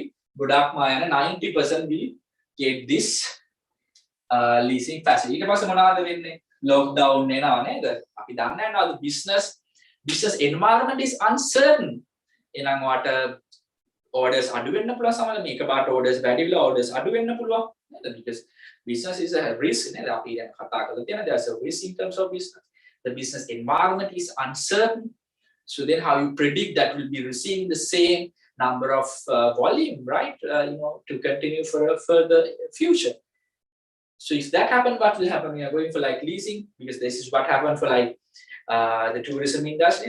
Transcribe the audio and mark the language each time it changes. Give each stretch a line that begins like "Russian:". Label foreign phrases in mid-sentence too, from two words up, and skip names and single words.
Sinhala: ගොඩක්ම යන
English: 90% will get this leasing facility.
Sinhala: ඊට පස්සේ මොනවද වෙන්නේ? Lockdown එනවා නේද? අපි දන්නේ නැහැ නේද
English: business environment is uncertain.
Sinhala: එහෙනම් වාට orders අඩු වෙන්න පුළුවන් සමහරවිට මේක පාට orders වැඩි වෙලා orders අඩු වෙන්න පුළුවන් නේද?
English: Because business is a risk නේද?
Sinhala: අපි දැන් කතා කරලා තියෙන
English: there's a risk in terms of business. The business environment is uncertain. So then how you predict that will be receiving the same number of volume, right? To continue for a further future. So if that happens, what will happen? We are going for like leasing because this is what happened for like the tourism industry.